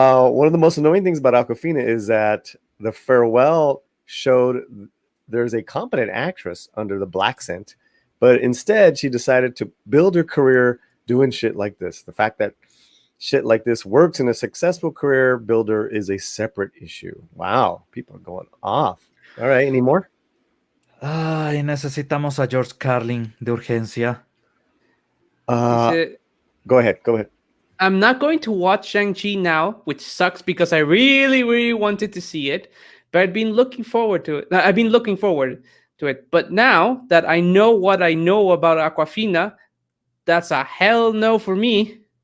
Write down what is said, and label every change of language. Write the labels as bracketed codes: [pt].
[en] One of the most annoying things about Aquafina is that the farewell showed there's a competent actress under the black scent, but instead she decided to build her career doing shit like this. The fact that shit like this works in a successful career builder is a separate issue. Wow, people are going off. All right, any more? [es] Ay, necesitamos a George Carlin de urgencia. [en] Go ahead. I'm not going to watch Shang-Chi now, which sucks because I really, really wanted to see it. But I've been looking forward to it. But now that I know what I know about Aquafina, that's a hell no for me.